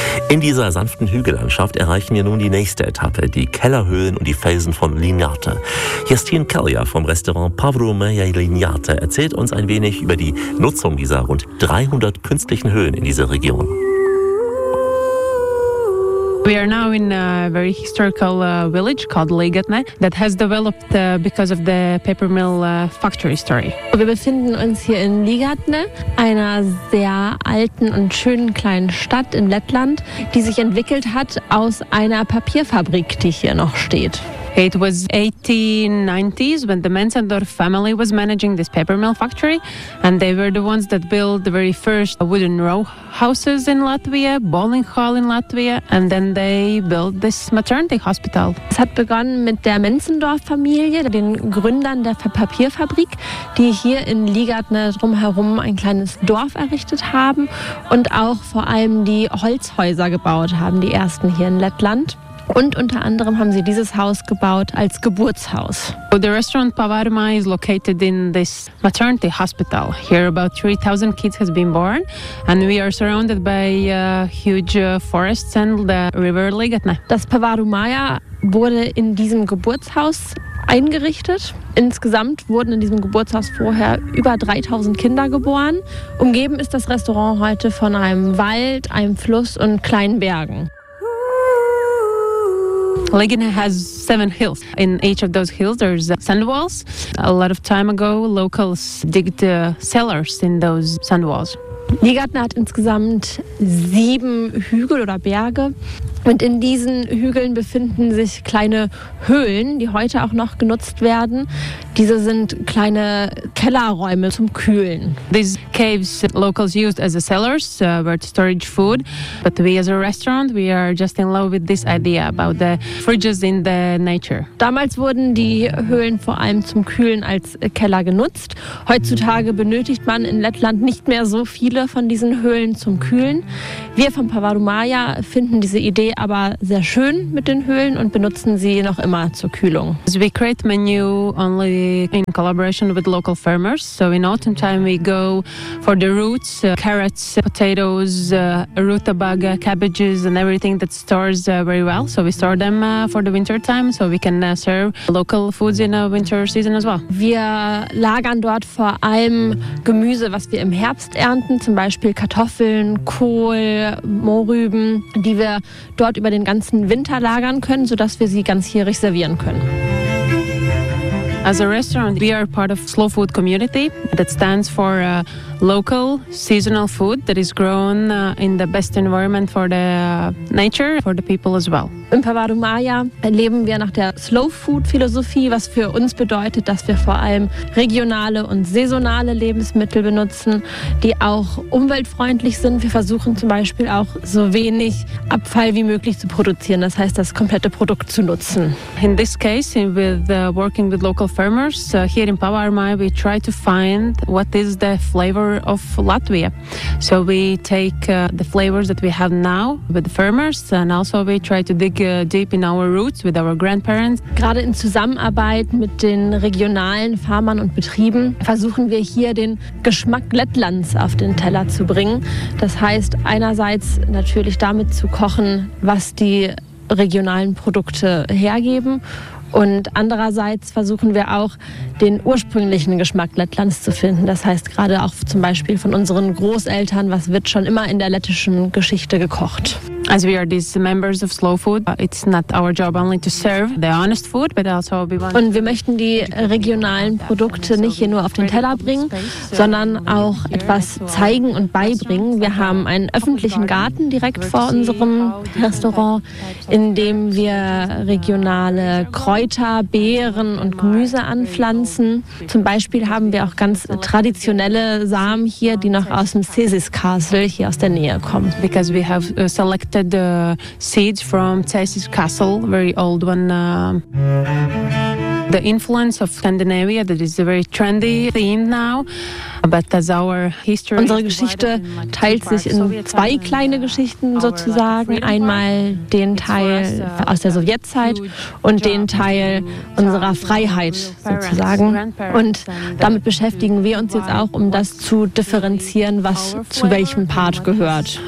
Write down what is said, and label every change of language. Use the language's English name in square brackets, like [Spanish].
[German] In dieser sanften Hügellandschaft erreichen wir nun die nächste Etappe, die Kellerhöhlen und die Felsen von Liniate. Justin Kellier vom Restaurant Pavro Meja Liniate erzählt uns ein wenig über die Nutzung dieser rund 300 künstlichen Höhlen in dieser Region. [English] We are now in a very historical village called Ligatne that has developed because of the paper mill factory story. [German] Wir befinden uns hier in Ligatne, einer sehr alten und schönen kleinen Stadt in Lettland, die sich entwickelt hat aus einer Papierfabrik, die hier noch steht. [English] It was 1890s when the Menzendorf family was managing this paper mill factory, and they were the ones that built the very first wooden row houses in Latvia, bowling hall in Latvia, and then they built this maternity hospital. [German] Es hat begonnen mit der Menzendorf-Familie, den Gründern der Papierfabrik, die hier in Ligatne drumherum ein kleines Dorf errichtet haben und auch vor allem die Holzhäuser gebaut haben, die ersten hier in Lettland. Und unter anderem haben sie dieses Haus gebaut als Geburtshaus. [English] The restaurant Pavarma is located in this maternity hospital. Here about 3,000 kids have been born and we are surrounded by huge forests and the river Ligatne. [German] Das Pavarumaja wurde in diesem Geburtshaus eingerichtet. Insgesamt wurden in diesem Geburtshaus vorher über 3000 Kinder geboren. Umgeben ist das Restaurant heute von einem Wald, einem Fluss und kleinen Bergen. [English] Ligatne has 7 hills. In each of those hills there's sand walls. A lot of time ago locals digged cellars in those sand walls. [German] Ligatne hat insgesamt 7 Hügel oder Berge. Und in diesen Hügeln befinden sich kleine Höhlen, die heute auch noch genutzt werden. Diese sind kleine Kellerräume zum Kühlen. [English] These caves locals used as a cellars were to storage food, but we as a restaurant we are just in love with this idea about the fridges in the nature. [German] Damals wurden die Höhlen vor allem zum Kühlen als Keller genutzt. Heutzutage benötigt man in Lettland nicht mehr so viele viele von diesen Höhlen zum Kühlen. Wir von Pavarumaya finden diese Idee aber sehr schön mit den Höhlen und benutzen sie noch immer zur Kühlung. [English] We create menu only in collaboration with local farmers. So in autumn time we go for the roots, carrots, potatoes, rutabaga, cabbages and everything that stores very well. So we store them for the winter time, so we can serve local foods in the winter season as well. [German] Wir lagern dort vor allem Gemüse, was wir im Herbst ernten, zum Beispiel Kartoffeln, Kohl, Mohrrüben, die wir dort über den ganzen Winter lagern können, sodass wir sie ganzjährig servieren können. [English] As a restaurant, we are part of Slow Food Community that stands for local seasonal food that is grown in the best environment for the nature, for the people as well. [German] In Pavarumaya leben wir nach der Slow Food Philosophie, was für uns bedeutet, dass wir vor allem regionale und saisonale Lebensmittel benutzen, die auch umweltfreundlich sind. Wir versuchen zum Beispiel auch so wenig Abfall wie möglich zu produzieren, das heißt das komplette Produkt zu nutzen. [English] In this case, with working with local farmers, here in Pavarumaya we try to find what is the flavor of Latvia. So we take the flavors that we have now with the farmers and also we try to dig deep in our roots with our grandparents. [German] Gerade in Zusammenarbeit mit den regionalen Farmern und Betrieben versuchen wir hier den Geschmack Lettlands auf den Teller zu bringen. Das heißt einerseits natürlich damit zu kochen, was die regionalen Produkte hergeben. Und andererseits versuchen wir auch, den ursprünglichen Geschmack Lettlands zu finden. Das heißt gerade auch zum Beispiel von unseren Großeltern, was wird schon immer in der lettischen Geschichte gekocht. [English] As we are these members of Slow Food, it's not our job only to serve the honest food, but also we want. [German] Und wir möchten die regionalen Produkte nicht hier nur auf den Teller bringen, sondern auch etwas zeigen und beibringen. Wir haben einen öffentlichen Garten direkt vor unserem Restaurant, in dem wir regionale Kräuter, Beeren und Gemüse anpflanzen. Zum Beispiel haben wir auch ganz traditionelle Samen hier, die noch aus dem Cesis Castle hier aus der Nähe kommen. [English] Because we have selected the seeds from Cesis Castle, very old one. The influence of Scandinavia, that is a very trendy theme now. But as our history, [German] unsere Geschichte teilt sich in zwei kleine Geschichten sozusagen. Einmal den Teil aus der Sowjetzeit und den Teil unserer Freiheit sozusagen. Und damit beschäftigen wir uns jetzt auch, um das zu differenzieren, was zu welchem Part gehört.